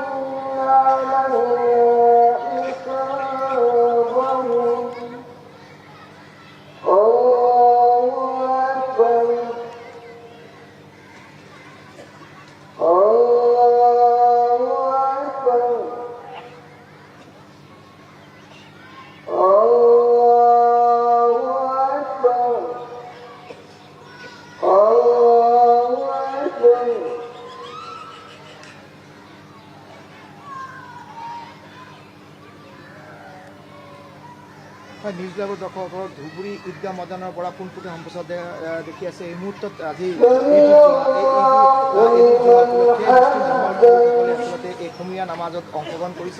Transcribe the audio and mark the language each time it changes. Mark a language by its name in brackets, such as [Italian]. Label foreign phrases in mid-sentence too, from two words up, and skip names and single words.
[Arabic] علينا حسابهم الله أكبر الله أكبر الله أكبر الله أكبر [Assamese] নিউজ লাইভৰ দৰ্শকসকলক ধুবুৰী ঈদগাহ ময়দানৰ পৰা পোনপটীয়া সম্প্ৰচাৰ দেখি আছে। এই মুহূৰ্তত আজি আচলতে এই সমূহীয়া নামাজত অংশগ্ৰহণ কৰিছে।